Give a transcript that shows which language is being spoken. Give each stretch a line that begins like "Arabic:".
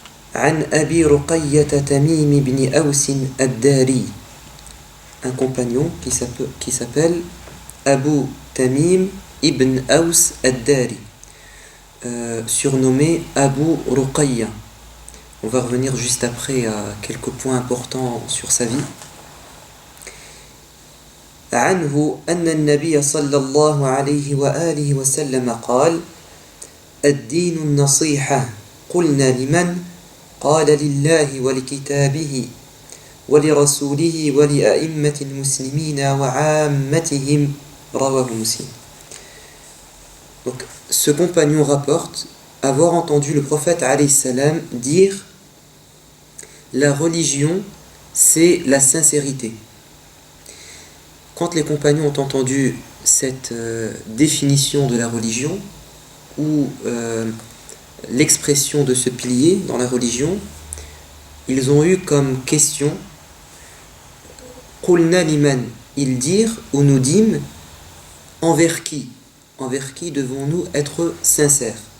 French: عن أبي رقية تميم بن أوس الداري, un compagnon qui s'appelle Abu Tamim ibn Aus al-Dari, surnommé Abu Ruqayya. On va revenir juste après à quelques points importants sur sa vie.
Arabic: عنه أن النبي صلى الله عليه وآله وسلم قال الدين النصيحة قلنا لمن قال لله ولكتابه ولرسوله ولأئمة المسلمين وعامتهم رواه مسلم.
French: Donc, ce compagnon rapporte avoir entendu le prophète alayhi salam dire: la religion, c'est la sincérité. Quand les compagnons ont entendu cette définition de la religion, ou l'expression de ce pilier dans la religion, ils ont eu comme question
Arabic: Qulna liman,
French: ils dirent ou nous dîmes envers qui devons-nous être sincères?